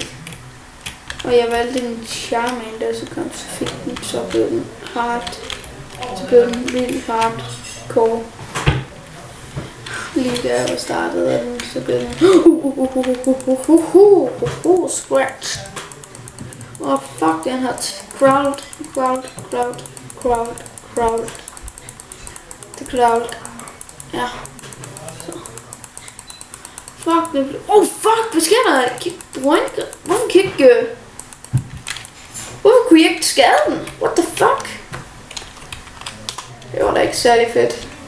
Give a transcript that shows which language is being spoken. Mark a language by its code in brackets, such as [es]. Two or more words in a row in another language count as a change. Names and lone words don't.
[da] Og jeg valgte en Charmander, så blev den hard. Så blev den vildt hardcore. Lige da jeg startede af den, så blev den scratch. Fuck, den har crowd. [en] The crowd. [da] Ja. Så. Fuck, det blev... fuck, hvad sker der? Hvorfor kunne jeg ikke skade den? [en] What the fuck? [da] Det var da ikke særlig fedt.